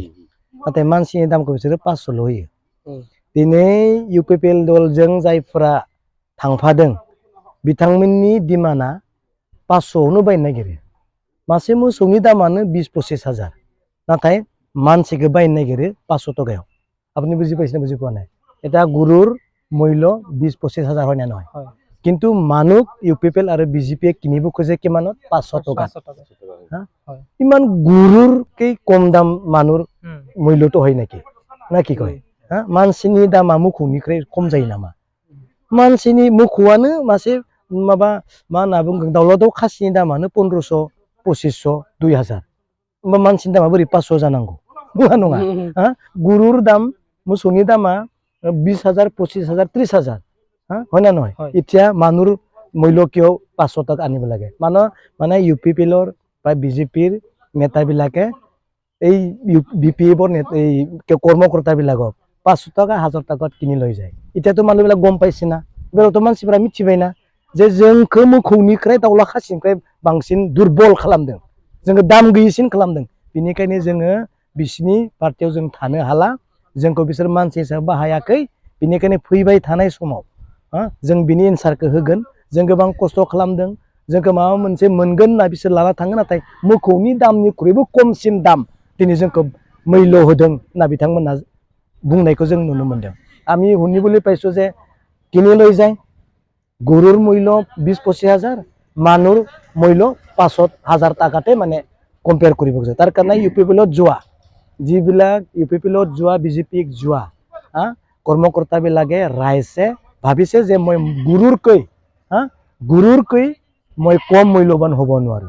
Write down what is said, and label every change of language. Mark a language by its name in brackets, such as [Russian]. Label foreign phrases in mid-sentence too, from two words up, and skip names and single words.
[Bodo] नाथाय मानसिनि दामखौ बिसोरो 500ल' होयो। दिनै इउपिपिएल दलजों जायफ्रा थांफादों बिथांमोननि डिमान्डआ 500आवनो बायनो नागिरो। मासे मोसौनि दामानो 20-25 हाजार। नाथाय मानसिखौ बायनो नागिरो 500 টাকাयाव। [Assamese] আপনি বুঝি পাইছেন বুঝি পোৱা নাই? এটা গৰুৰ মূল্য 20-25 হাজাৰ হয় না নহয়? কিন্তু মানুহ ইউপিপিএল আৰু বিজেপিয়ে কিনিব খোজে কিমানত? 500 টাকা। ইমান গৰুৰকৈ কম দাম মানুহৰ মূল্যটো হয় নেকি? না কি কয়? [Bodo] मानसिनि दामा मोखौनिख्रुइ खम जायो नामा? मानसिनि मोखौआनो मासे माबा मा होनना बुंगोन दाउला दाउ खासिनि दामानो 1500, 2500, 2000। होमबा मानसिनि दामा बोरै 500 जानांगौ? नङा नङा। [Assamese] গৰুৰ দাম [Bodo] मोसौनि दामा 20,000, 25,000, 30,000। [Assamese] হয় না নহয়? এতিয়া মানুহৰ মূল্য কিয় 500 টাকা আনিব লাগে? মানে ইউপিপিএলৰ বা বিজেপিৰ নেতাবিলাকে এই বিপিএফৰ এই কৰ্মকৰ্তাবিলাকক 500 টাকা 1000 টাকাত কিনি লৈ যায়। এতিয়াতো মানুহবিলাক গম পাইছে না? [Bodo] बेयावथ' मानसिफोरा मिथिबायना जे जोंखौ मोखौनिफ्राय दाउला खासिनिफ्राय बांसिन दुरबल खालामदों। जोङो दाम गैयिसिन खालामदों। बेनिखायनो जोङो बिसिनि पार्टियाव जों थानो हाला। जोंखौ बिसोर मानसि हिसाबै बाहायाखै। बेनिखायनो फैबाय थानाय समाव जों बिनि एन्सारखौ होगोन। जों गोबां खस्थ' खालामदों। जोंखौ माबा मोनसे मोनगोन होनना बिसोर लाना थाङो। नाथाय मोखौनि दामनिख्रुइबो खमसिन दाम दिनै जोंखौ मैल्य होदों होनना बिथांमोना बुंनायखौ जों नुनो मोनदों। [Assamese] আমি শুনিবলৈ পাইছোঁ যে কিনি লৈ যায় গৰুৰ মূল্য 20-25 হাজাৰ, মানুহৰ মূল্য 500,000 টাকাতে মানে কম্পেয়াৰ কৰিব খোজে। তাৰ কাৰণে ইউপিপিএলত যোৱা যিবিলাক ইউপিপিএলত যোৱা বিজেপিক যোৱা কৰ্মকৰ্তাবিলাকে ৰাইজে ভাবিছে যে মই গৰুৰকৈ মই কম মূল্যৱান হ'ব নোৱাৰোঁ।